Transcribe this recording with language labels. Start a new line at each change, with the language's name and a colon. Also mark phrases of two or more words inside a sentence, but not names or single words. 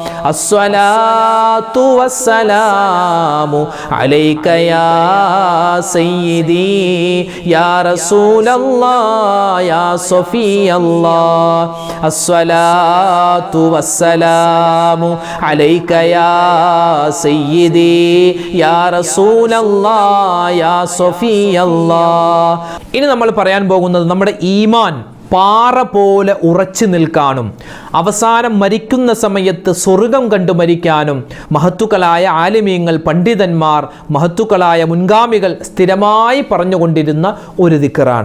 Arabic: الصلاة والسلام عليك يا سيدي يا رسول الله يا صفي الله الصلاة والسلام عليك يا سيدي يا رسول الله يا صفي الله
Malayalam: ഇനി നമ്മൾ പറയാൻ പോകുന്നത് നമ്മുടെ ഈമാൻ പാറ പോലെ ഉറച്ചു നിൽക്കാനും അവസാനം മരിക്കുന്ന സമയത്ത് സ്വർഗം കണ്ടു മരിക്കാനും മഹത്തുക്കളായ ആലിമീങ്ങൾ, പണ്ഡിതന്മാർ, മഹത്തുക്കളായ മുൻഗാമികൾ സ്ഥിരമായി പറഞ്ഞുകൊണ്ടിരുന്ന ഒരു ദിക്റാണ്.